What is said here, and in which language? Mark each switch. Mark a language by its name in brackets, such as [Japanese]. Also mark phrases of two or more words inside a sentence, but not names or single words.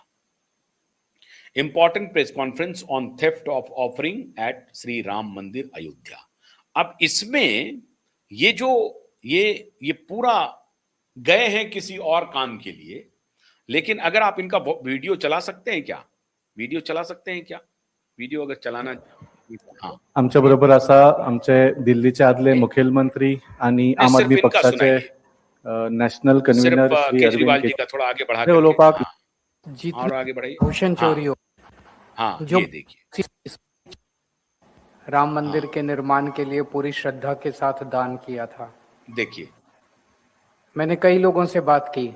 [English] Important press conference on theft of offering at Shri Ram Mandir Ayodhya. [Hindi] अब इसमें ये पूरा गए हैं किसी और काम के लिए, लेकिन अगर आप इनका वीडियो चला सकते हैं क्या, वीडियो अगर चलाना, हाँ, [Marathi] आमच्या बरोबर असा आमचे दिल्लीचे आदले मुख्यमंत्री आणि आम आदमी पक्षाचे [English] national convener [Marathi] श्री [Hindi] केजरीवाल जी का थोड़ा आगे बढ़ा वो लोग और आगे बढ़ाइए। भूषण चोरी हो, हाँ, जो ये देखिए, राम मंदिर के निर्माण के लिए पूरी श्रद्धा के साथ दान किया था। देखिए, मैंने कई लोगों से बात की।